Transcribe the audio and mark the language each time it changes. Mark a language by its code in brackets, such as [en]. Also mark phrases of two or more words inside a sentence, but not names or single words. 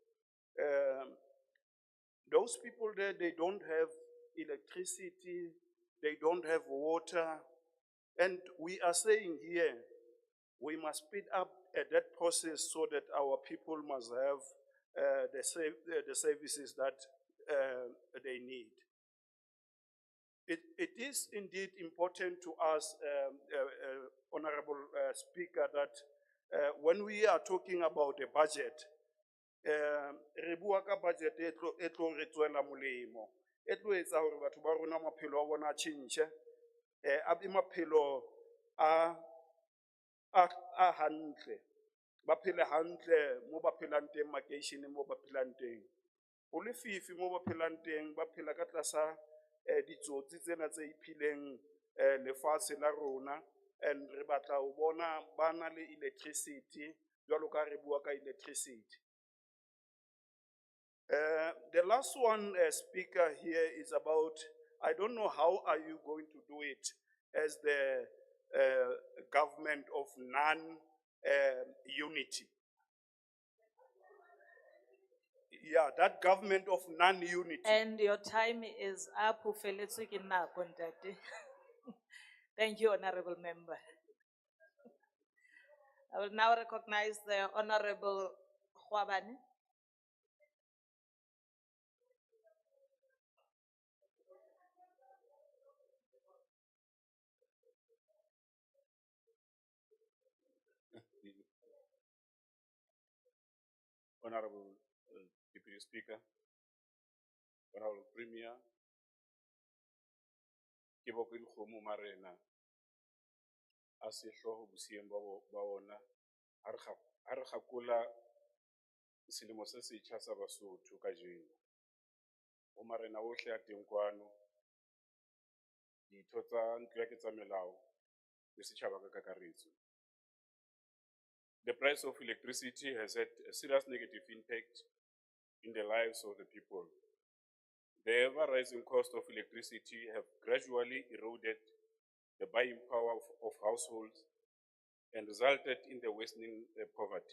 [en] Those people there, they don't have electricity, they don't have water, and we are saying here, we must speed up that process so that our people must have the services that they need. It is indeed important to us, Honorable Speaker, that when we are talking about the budget, [st] re bua ka budget e tlo re tswela molemo, e tlo etsa hore batho ba rona maphelo a bona a change, a be maphelo a hantle, ba phele hantle mo ba phelang teng makeisheneng mo ba phelang teng. Ho lefifi mo ba phelang teng, ba phela ka tlasa ditsotsi tsena tse iphileng lefatshe la rona, and re batla ho bona ba na le electricity jwalo ka re bua ka electricity. [en] The last one, Speaker, here is about, I don't know how are you going to do it as the government of non-unity. Yeah, that government of non-unity. And your time is up. [st] Ho feletswe ke nako, ntate. [en] Thank you, Honorable Member. I will now recognize the Honorable Khwabane. Honorable Deputy Speaker, Honorable Premier, [st] ke boko dikgomo marena a sehloho bosieng ba ona ha re kgakola selemo se setjha sa Basotho kajeno. O marena ohle a teng kwano, ditho tsa ntlo ya ketsamelao le setjhaba ka kakaretso. [en] The price of electricity has had a serious negative impact in the lives of the people. The ever-rising cost of electricity have gradually eroded the buying power of households and resulted in the worsening poverty.